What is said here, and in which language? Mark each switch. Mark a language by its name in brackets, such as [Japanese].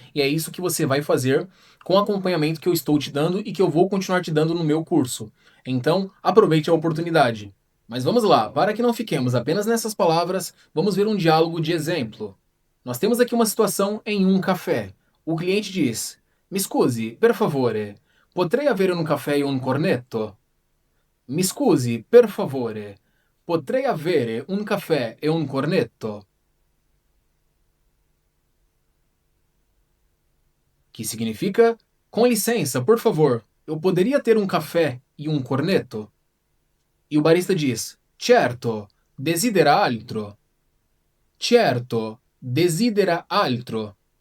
[Portuguese] E é isso que você vai fazer com o acompanhamento que eu estou te dando e que eu vou continuar te dando no meu curso. Então, aproveite a oportunidade. Mas vamos lá, para que não fiquemos apenas nessas palavras, vamos ver um diálogo de exemplo. Nós temos aqui uma situação em um café. O cliente diz: [Italian] Mi scusi, per favore, potrei avere un caffè e un cornetto? Mi scusi, per favore, potrei avere un caffè e un cornetto? [Portuguese] Que significa: com licença, por favor, eu poderia ter um café e um corneto? E o barista diz: [Italian] Certo, desidera altro. Certo, desidera altro.